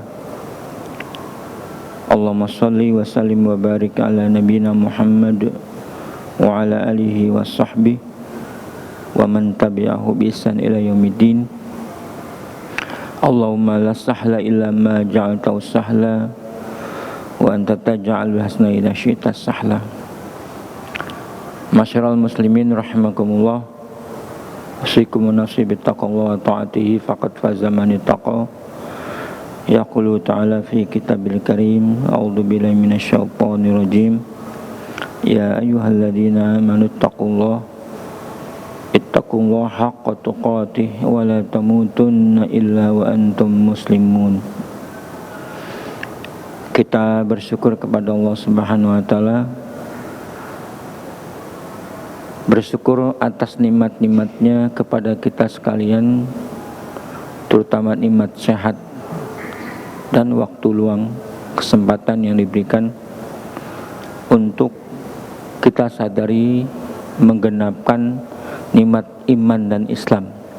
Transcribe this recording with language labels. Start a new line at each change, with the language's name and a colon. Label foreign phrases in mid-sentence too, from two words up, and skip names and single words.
Arabic: اللهم صل وسلم وبارك على نبينا محمد وعلى آله وصحبه ومن تبعه بإحسان إلى يوم الدين. اللهم لا سهل إلا ما جعلته سهلا وأنت تجعل الحزن إذا شئت سهلا. معاشر المسلمين رحمكم الله, أوصيكم ونفسي تقوى وطاعته فقد فاز من اتقى. يقول تعالى في الكتاب الكريم أعوذ بالله من الشيطان الرجيم. يا أيها الذين آمنوا اتقوا الله حق تقاته ولا تموتن إلا وأنتم مسلمون.
Indonesian: Kita bersyukur kepada Allah
Arabic: سبحانه وتعالى,
Indonesian: bersyukur atas nikmat-nikmatnya kepada kita sekalian, terutama nikmat sehat dan waktu luang, kesempatan yang diberikan untuk kita sadari menggenapkan nikmat iman dan Islam.